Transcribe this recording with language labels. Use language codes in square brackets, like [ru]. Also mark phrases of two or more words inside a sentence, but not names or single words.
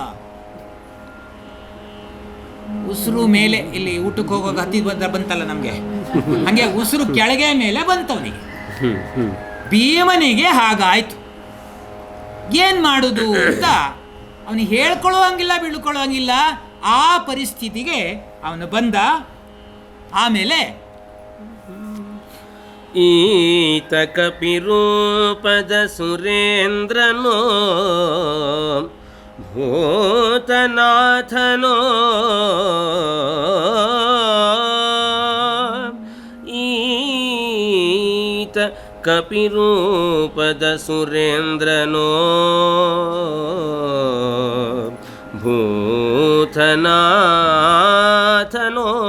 [kn] ಉಸಿರು ಮೇಲೆ, ಇಲ್ಲಿ ಊಟಕ್ಕೆ ಹೋಗುವಾಗ ಹತ್ತಿ ಬಂತಲ್ಲ ನಮಗೆ, ಹಂಗೆ ಉಸಿರು ಕೆಳಗೆ ಮೇಲೆ ಬಂತವನಿಗೆ. ಭೀಮನಿಗೆ ಹಾಗಾಯ್ತು. ಏನು ಮಾಡೋದು ಅಂತ ಅವನಿಗೆ ಹೇಳ್ಕೊಳ್ಳುವಂಗಿಲ್ಲ, ಬೀಳ್ಕೊಳ್ಳುವಂಗಿಲ್ಲ. ಆ ಪರಿಸ್ಥಿತಿಗೆ ಅವನು ಬಂದ. ಆಮೇಲೆ ಈತ ಕಪಿರೂಪದ ಸುರೇಂದ್ರನೋ ಭೂತನಾಥನೋ, ಈತ ಕಪಿರೂಪದ ಸುರೇಂದ್ರನೋ ಭೂತನಾಥನೋ,